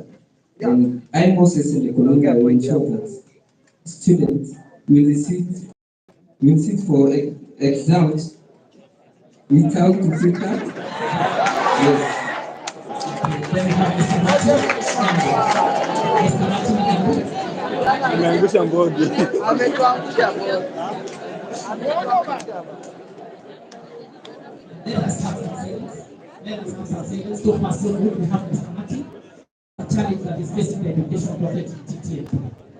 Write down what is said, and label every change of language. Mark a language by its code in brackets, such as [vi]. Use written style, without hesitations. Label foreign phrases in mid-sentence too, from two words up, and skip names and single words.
[en] And I Moses and the Columbia will ensure that students will sit for exams without fee card. Yes. Then we have Mr. Martin. [sw] Ameangusha bodi. Ametuangusha bodi. Ametuangusha bodi. [en] Let us have some seconds. So far, so good. We have Mr. Martin, a challenge that is facing the education project in Ttnp.